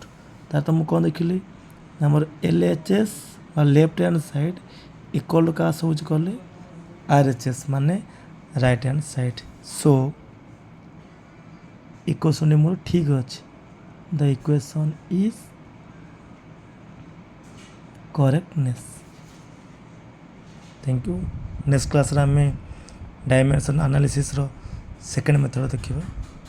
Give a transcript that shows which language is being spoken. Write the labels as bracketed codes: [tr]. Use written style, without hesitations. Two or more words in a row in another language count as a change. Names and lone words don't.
[or] ତାର ତ ମୁଁ କ'ଣ ଦେଖିଲି ନା ଆମର LHS ବା [en] left hand side [or] ଇକ୍ୱାଲ୍ କାହା ହେଉଛି କଲେ RHS ମାନେ [en] right hand side. so equation [or] ମୋର ଠିକ୍ ଅଛି, [en] the equation is correctness. thank you. next class [or] ରେ ଆମେ [en] dimension analysis ro second method [or] ଦେଖିବା।